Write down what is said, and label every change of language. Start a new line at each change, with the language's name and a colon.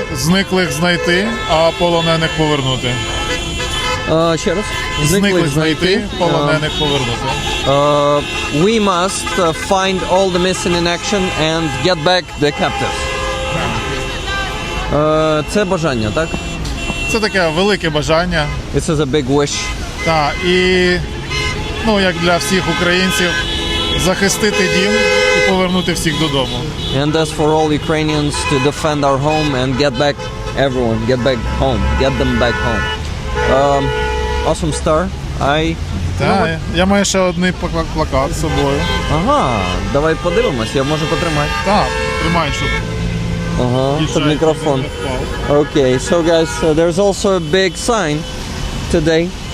Ukrainian: Зниклих знайти, а полонених повернути. Ще раз? Зниклих знайти, полонених повернути.
English: We must find all the missing in action and get back the captives.
Ukrainian: Це бажання, так? Це таке велике бажання.
English: This is a big wish.
Ukrainian: Так, і як для всіх українців, захистити дім і повернути всіх додому.
English: And as for all Ukrainians to defend our home and get back everyone, get them back home. Awesome star.
Ukrainian: Так, я маю ще один плакат з собою. Ага, давай подивимось, я можу потримати. Так, тримай, щоб. Щоб мікрофон.
English: Okay, so guys, there's also a big sign today.